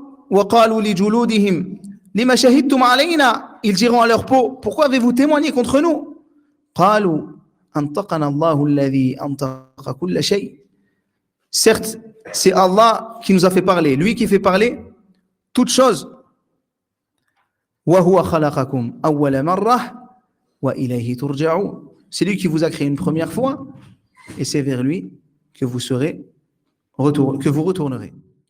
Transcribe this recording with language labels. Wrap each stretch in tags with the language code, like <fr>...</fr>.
<ar>وقالوا لجلودهم لما شهدتم علينا.</ar> <fr>Ils diront à leur peau, pourquoi avez-vous témoigné contre nous?</fr> <ar>قالوا أنطقنا الله الذي أنطق كل شيء.</ar> <fr>Certes, c'est Allah qui nous a fait parler, lui qui fait parler toutes choses.</fr> <ar>وهو خلقكم أول مرة وإليه ترجعون.</ar> <fr>C'est lui qui vous a créé une première fois et c'est vers lui que vous retournerez.</fr>